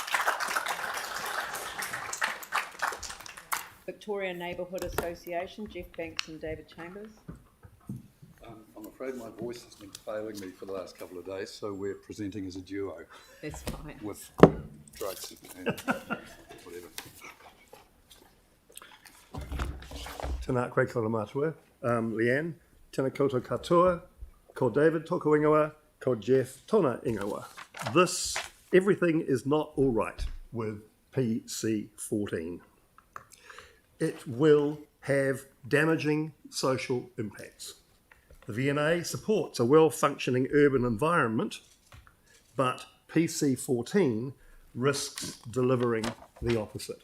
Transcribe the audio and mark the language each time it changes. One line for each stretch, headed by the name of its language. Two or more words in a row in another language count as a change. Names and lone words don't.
English: Victoria Neighbourhood Association, Jeff Banks and David Chambers. I'm afraid my voice has been failing me for the last couple of days, so we're presenting as a duo That's fine. with drugs and whatever.
Māori: Tēnā koe kora mātua, Leanne, tēnā koutou katoa, ko David tōku ingoa, ko Jeff tōna ingoa.
English: Everything is not all right with PC14. It will have damaging social impacts. The V&A supports a well-functioning urban environment, but PC14 risks delivering the opposite.